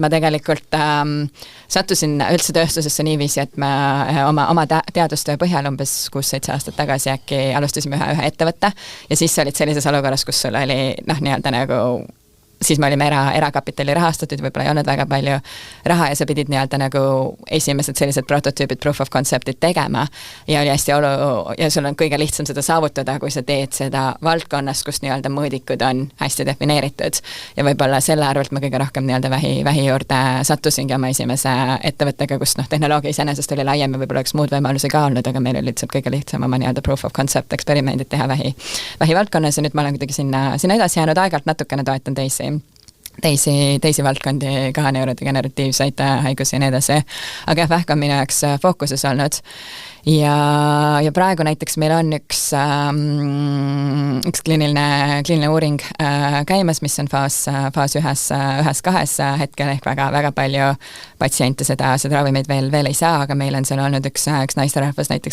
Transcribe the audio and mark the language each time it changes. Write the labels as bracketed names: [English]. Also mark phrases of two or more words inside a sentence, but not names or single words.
[Estonian] Ma tegelikult sattusin üldse tööstusesse niiviisi, et me oma teadustöö põhjal umbes 6-7 aastat tagasi äkki alustasime ühe ettevõtte ja siis olid sellises olukorras, kus sul oli nii-öelda nagu siis me olime erakapitali rahastatud, võib-olla ei olnud väga palju raha ja sa pidid nii-öelda nagu esimesed sellised prototüübid, [English] proof of concept'id [Estonian] tegema ja oli hästi ja sul on kõige lihtsam seda saavutada, kui sa teed seda valdkonnas, kus nii-öelda mõõdikud on hästi defineeritud ja võib-olla selle arvelt ma kõige rohkem nii-öelda vähi juurde sattusingi oma esimese ettevõttega, kus tehnoloogia iseenesest oli laiem ja võib-olla üks muud võimalusi ka olnud, aga meil oli lihtsalt kõige lihtsam oma nii-öelda [English] proof of concept [Estonian] eksperimendid teha vähi valdkonnas ja nüüd ma olen kuidagi sinna edasi jäänud, aeg-ajalt natukene toetan teisi valdkondi, ka neurodegeneratiivseid haigusi ja nii edasi. Aga jah, vähk on minu jaoks fookuses olnud. Ja praegu näiteks meil on üks kliiniline uuring käimas, mis on faas ühes kahes hetkel ehk väga palju patsiente seda ravimeid veel ei saa, aga meil on seal olnud üks naisterahvas näiteks,